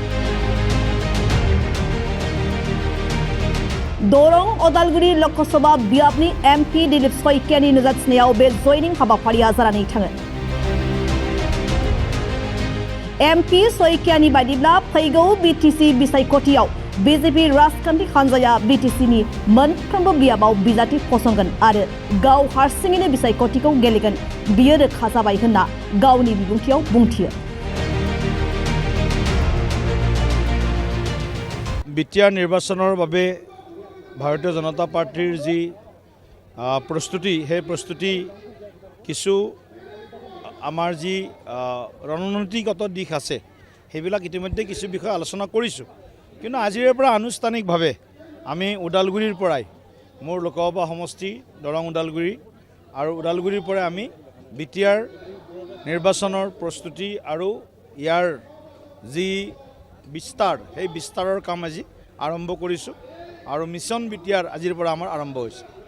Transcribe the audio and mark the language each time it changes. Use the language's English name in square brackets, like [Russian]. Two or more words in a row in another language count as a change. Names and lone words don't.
[Bodo] दरं उदालगुरि लोकसभा बियाबनि एमपि दिलीप सयकियानि नुजाथिनायाव बे जयनिं हाबाफारिया जानानै थाङो एमपि सयकियानि बायदिब्ला फैगौ बिटिसि बिसायख'थियाव बिजेपि राजखान्थि हान्जाया बिटिसिनि मोनफ्रोमबो बियाबाव बिजाथि फसंगोन आरो गाव हारसिङैनो बिसायख'थिखौ गेलेगोन बियो रोखा जाबाय होनना गावनि बिबुंथियाव बुंथियो [Assamese] बिटिआर निर्वाचনৰ বাবে ভাৰতীয় জনতা পাৰ্টিৰ যি প্ৰস্তুতি সেই প্ৰস্তুতি কিছু আমাৰ যি ৰণনীতিগত দিশ আছে সেইবিলাক ইতিমধ্যে কিছু বিষয় আলোচনা কৰিছোঁ কিন্তু আজিৰ পৰা আনুষ্ঠানিকভাৱে আমি ওদালগুৰিৰ পৰাই মোৰ লোকসভা সমষ্টি দৰং ওদালগুৰি আৰু ওদালগুৰিৰ পৰা আমি বিটিআৰ নিৰ্বাচনৰ প্ৰস্তুতি আৰু ইয়াৰ যি বিস্তাৰ সেই বিস্তাৰৰ কাম আজি আৰম্ভ কৰিছোঁ আৰু মিছন বিটিআৰ আজিৰ পৰা আমাৰ আৰম্ভ হৈছে